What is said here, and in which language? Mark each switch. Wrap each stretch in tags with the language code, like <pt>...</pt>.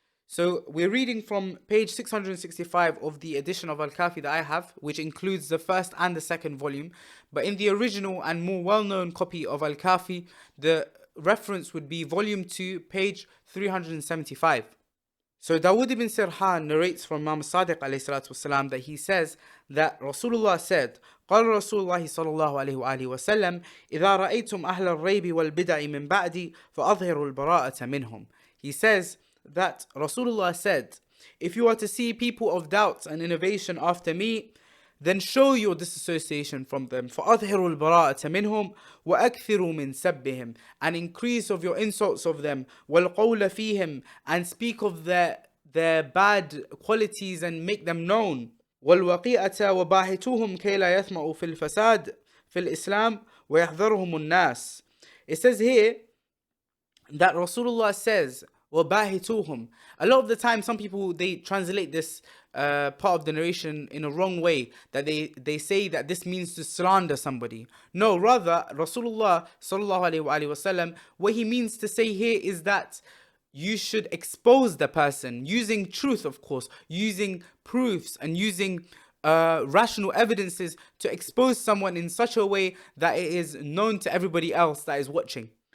<en>So we're reading from page 665 of the edition of Al-Kafi that I have, which includes the first and the second volume. But in the original and more well-known copy of Al-Kafi, the reference would be volume 2, page 375. So Dawood ibn Sirhan narrates from Imam Sadiq alayhi salatu wasalam that he says that Rasulullah said,</en> <ar>قال رسول الله صلى الله عليه وآله وسلم إذا رأيتم أهل الريب والبدع من بعدي فأظهروا البراءة منهم.</ar> <en>He says that Rasulullah said, if you are to see people of doubts and innovation after me, then show your disassociation from them.</en> <ar>فَأَظْهِرُوا الْبَرَاءَةَ مِنْهُمْ وَأَكْثِرُوا مِنْ سَبِّهِمْ.</ar> <en>And increase of your insults of them.</en> <ar>وَالْقَوْلَ فِيهِمْ.</ar> <en>And speak of their bad qualities and make them known.</en> <ar>وَالْوَقِيئَةَ وَبَاهِتُوهُمْ كَيْ لَا يَثْمَعُوا فِي الْفَسَادِ فِي الْإِسْلَامِ وَيَحْذَرُهُمُ النَّاسِ.</ar> <en>It says here that Rasulullah says, وَبَاهِتُوهُمْ. A lot of the time, some people, they translate this part of the narration in a wrong way, that they say that this means to slander somebody. No, rather, Rasulullah sallallahu alaihi wasallam, what he means to say here is that you should expose the person using truth, of course, using proofs and using rational evidences to expose someone in such a way that it is known to everybody else that is watching.</en>